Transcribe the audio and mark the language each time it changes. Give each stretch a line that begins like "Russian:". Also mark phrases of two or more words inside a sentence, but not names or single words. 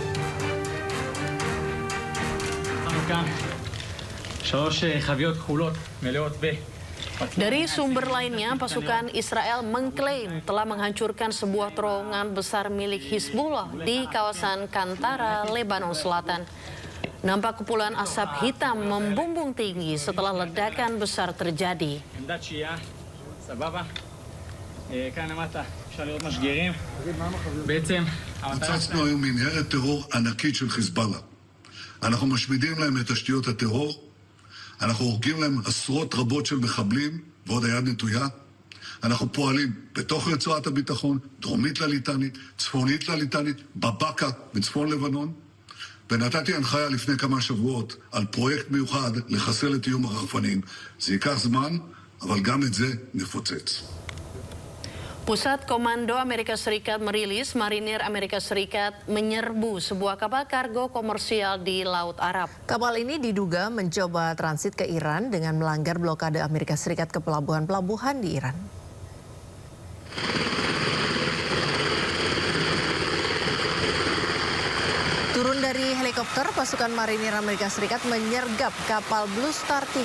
Indonesian: Dari sumber lainnya, pasukan Israel mengklaim telah menghancurkan sebuah terowongan besar milik Hizbullah di kawasan Kantara, Lebanon Selatan. Nampak kepulan asap hitam membumbung tinggi setelah ledakan besar terjadi.
Hebrew: פוצצנו היום מנהרת טרור ענקית של חיזבאללה. אנחנו משמידים להם את תשתיות הטרור, אנחנו הורגים להם עשרות רבות של מחבלים ועוד היד נטויה. אנחנו פועלים בתוך רצועת הביטחון, דרומית לליטנית, צפונית לליטנית, בבקה בצפון לבנון. ונתתי הנחיה לפני כמה שבועות על פרויקט מיוחד לחסל את איום הרחפנים. זה ייקח זמן, אבל גם את זה נפוצץ.
Indonesian: Pusat Komando Amerika Serikat merilis marinir Amerika Serikat menyerbu sebuah kapal kargo komersial di Laut Arab. Kapal ini diduga mencoba transit ke Iran dengan melanggar blokade Amerika Serikat ke pelabuhan-pelabuhan di Iran. Turun dari helikopter, pasukan marinir Amerika Serikat menyergap kapal Blue Star 3.